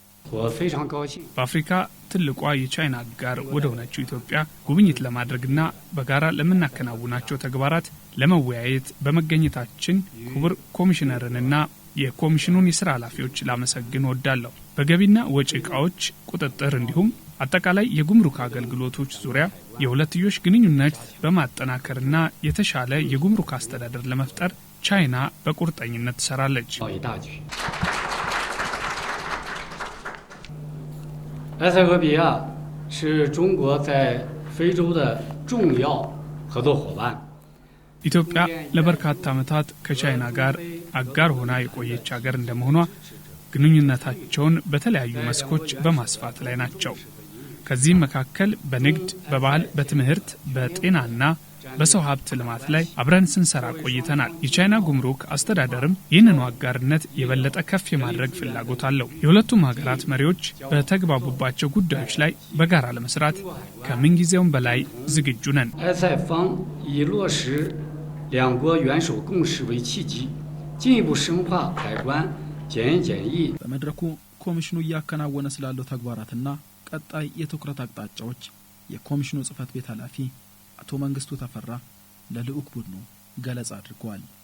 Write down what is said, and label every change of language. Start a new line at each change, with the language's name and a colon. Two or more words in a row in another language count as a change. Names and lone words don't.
Amharic: በአፍሪካ ትልቋ የቻይና አጋር ወደ ሆነችው ኢትዮጵያ ጉብኝት ለማድረግና በጋራ ለምናከናውናቸው ተግባራት ለመወያየት በመገኘታችን ክቡር ኮሚሽነርንና የኮሚሽኑን የሥራ ኃላፊዎች ላመሰግን ወዳለሁ። በገቢና ወጪ ዕቃዎች ቁጥጥር እንዲሁም አጠቃላይ የጉምሩክ አገልግሎቶች ዙሪያ የሁለትዮሽ ግንኙነት በማጠናከርና የተሻለ የጉምሩክ አስተዳደር ለመፍጠር ቻይና በቁርጠኝነት ትሰራለች።
Chinese: 埃塞俄比亚是中国在非洲的重要合作伙伴。
Amharic: ኢትዮጵያ ለበርካታ ዓመታት ከቻይና ጋር አጋር ሆና የቆየች ሀገር እንደመሆኗ ግንኙነታቸውን በተለያዩ መስኮች በማስፋት ላይ ናቸው። ከዚህም መካከል በንግድ፣ በባህል፣ በትምህርት፣ በጤናና በሰው ሀብት ልማት ላይ አብረን ስንሰራ ቆይተናል። የቻይና ጉምሩክ አስተዳደርም ይህንን አጋርነት የበለጠ ከፍ የማድረግ ፍላጎት አለው። የሁለቱም ሀገራት መሪዎች በተግባቡባቸው ጉዳዮች ላይ በጋራ ለመስራት ከምንጊዜውም በላይ ዝግጁ ነን።
Chinese: 两国元首共识为契机，进一步深化海关检验检疫。
Amharic: በመድረኩ ኮሚሽኑ እያከናወነ ስላለው ተግባራትና ቀጣይ የትኩረት አቅጣጫዎች የኮሚሽኑ ጽህፈት ቤት ኃላፊ አቶ መንግስቱ ተፈራ ለልዑክ ቡድኑ ገለጻ አድርገዋል።